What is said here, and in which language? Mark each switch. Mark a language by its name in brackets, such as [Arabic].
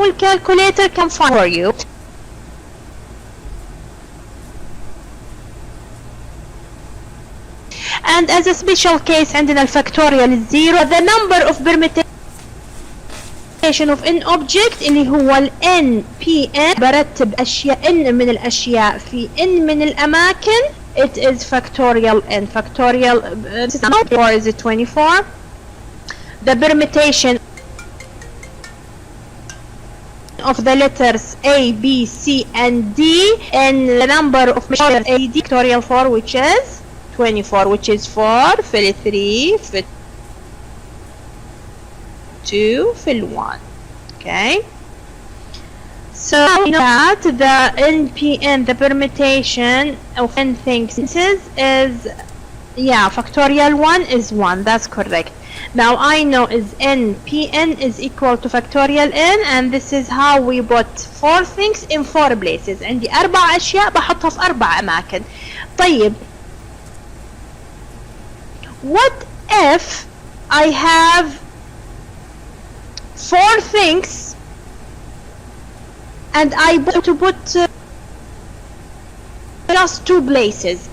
[English] Will calculator can find for you. And as a special case [Arabic] عندنا الفactorial [English] is 0. The number of permutation of n object [Arabic] اللي هو ال n p n. برتب أشياء n من الأشياء في n من الأماكن. [English] It is factorial n. Factorial 4 is 24. The permutation of the letters A, B, C, and D, and the number of letters A, D, factorial 4, which is 24, which is 4 [Arabic] في 3 في 2 في 1. [English] Okay, so you know that the NPN, the permutation of n things is, yeah, factorial 1 is 1. That's correct. Now I know is NPN is equal to factorial n, and this is how we put 4 things in 4 places. [Arabic] عندي 4 أشياء بحطها في 4 أماكن. [English] طيب, what if I have 4 things and I want to put just 2 places?